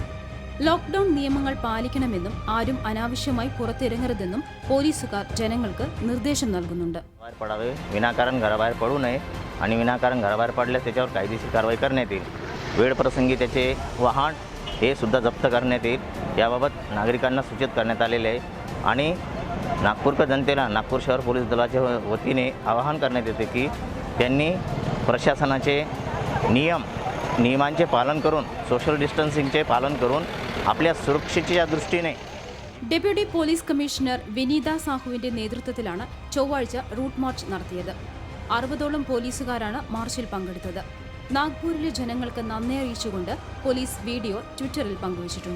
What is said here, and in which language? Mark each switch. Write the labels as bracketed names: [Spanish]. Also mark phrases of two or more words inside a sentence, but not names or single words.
[Malayalam] ലോക്ക്ഡൌൺ നിയമങ്ങൾ പാലിക്കണമെന്നും ആരും അനാവശ്യമായി പുറത്തിറങ്ങരുതെന്നും പോലീസുകാർ ജനങ്ങൾക്ക് നിർദ്ദേശം നൽകുന്നുണ്ട്. [Marathi] विनाकारण घराबाहेर पडू नये आणि विनाकारण घराबाहेर पडल्यास त्याच्यावर कायदेशीर कारवाई करण्यात येईल. वेळ प्रसंगी त्याचे वाहन हे सुद्धा जप्त करण्यात येईल. याबाबत नागरिकांना सूचित करण्यात आलेले आहे आणि नागपूरकर जनतेला नागपूर शहर पोलीस दलाच्या वतीने आवाहन करण्यात येते की त्यांनी प्रशासनाचे नियमांचे पालन करून [English] social distancingचे [Marathi] पालन करून आपल्या सुरक्षेच्या दृष्टीने. [English] deputy police commissioner [Malayalam] വിനീത സാഹുവിന്റെ നേതൃത്വത്തിലാണ് ചൊവ്വാഴ്ച [English] route march [Malayalam] നടത്തിയത്. 60ഓളം പോലീസുകാരാണ് മാർച്ചിൽ പങ്കെടുത്തത്. നാഗ്പൂരിലെ ജനങ്ങൾക്ക് നന്ദി അറിയിച്ചുകൊണ്ട് [English] police video [Malayalam] ട്വിറ്ററിൽ പങ്കുവച്ചിട്ടുണ്ട്.